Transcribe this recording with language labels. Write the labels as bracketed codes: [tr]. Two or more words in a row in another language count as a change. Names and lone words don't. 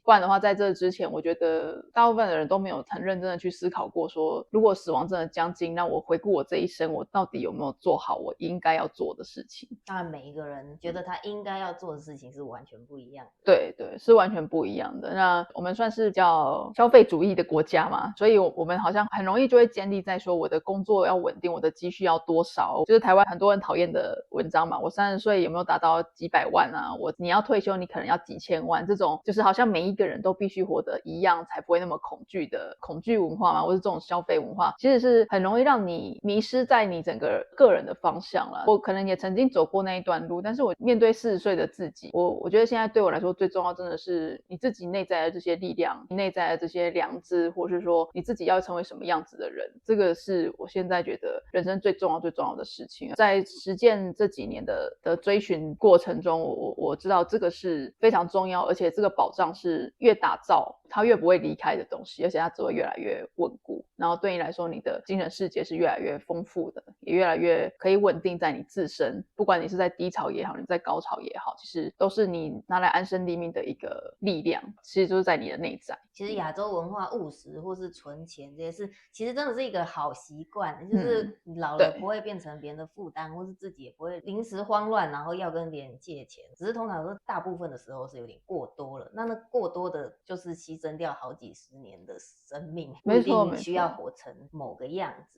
[zh] 不然的話，在這之前，我覺得大部分的人都沒有很認真的去思考過說，如果死亡真的將近，那我回顧我這一生，我到底有沒有做好我應該要做的事情。當然每一個人覺得他應該要做的事情是完全不一樣的。对对，是完全不一樣的。那我們算是比較消費主義的國家嘛，所以我們好像很容易就會建立在說，我的工作要穩定，我的積蓄要多少，就是台灣很多人討厭的文章嘛。我30歲有沒有達到幾百萬啊？你要退休，你可能要幾千萬，這種就是好像每一個人都必須活得一樣，才不會那麼恐懼的恐懼文化嘛，或是這種消費文化，其實是很容易讓你迷失在你整個人的方向啦。我可能也曾經走過那一段路，但是我面對40歲的自己，我覺得現在對我來說最重要真的是你自己內在的這些力量，你內在的這些良知，或是說你自己要成為什麼樣子的人，這個是我現在覺得人生最重要的事情。在實踐這幾年的追尋過程中，我知道這個是非常重要，而且這個保障是越打造它越不會離開的東西，而且它只會越來越穩固。然後對你來說，你的精神世界是越來越豐富的，也越來越可以穩定在你自身。不管你是在低潮也好，你在高潮也好，其實都是你拿來安身立命的一個力量，其實就是在你的內在。其實亞洲文化務實或是存錢這些事，其實真的是一個好習慣，就是你老了不會變成別人的負擔，或是自己也不會臨時慌亂，然後要跟別人借錢。只是通常說大部分的時候是有點過多了，那過多的就是犧牲掉好幾十年的生命，不一定你需要活成某個樣子。